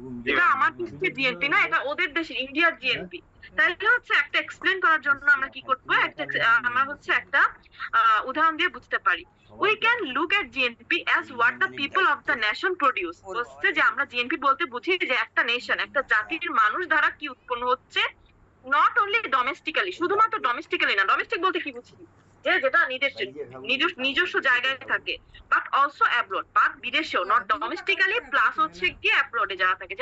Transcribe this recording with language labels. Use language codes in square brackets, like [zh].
[bn] এটা আমার দেশের জিএনপি না, এটা ওদের দেশের ইন্ডিয়ার জিএনপি। তাইলে হচ্ছে একটা এক্সপ্লেন করার জন্য আমরা কি করবো, আমরা হচ্ছে একটা উদাহরণ দিয়ে বুঝতে পারি। [en] We can look at GNP as what the people of the nation produce. [bn] হচ্ছে যে আমরা জিএনপি বলতে বুঝি যে একটা নেশন, একটা জাতির মানুষ দ্বারা কি উৎপন্ন হচ্ছে, [en] not only domestically, [bn] শুধুমাত্র ডোমেস্টিক্যালি না, ডোমেস্টিক বলতে কি বুঝি, যে যেটা নিজস্ব জায়গায় থাকে, [en] but also abroad, [bn] বাট বিদেশেও, নট ডোমেস্টিক্যালি প্লাস হচ্ছে কি অ্যাব্রডে যারা থাকে।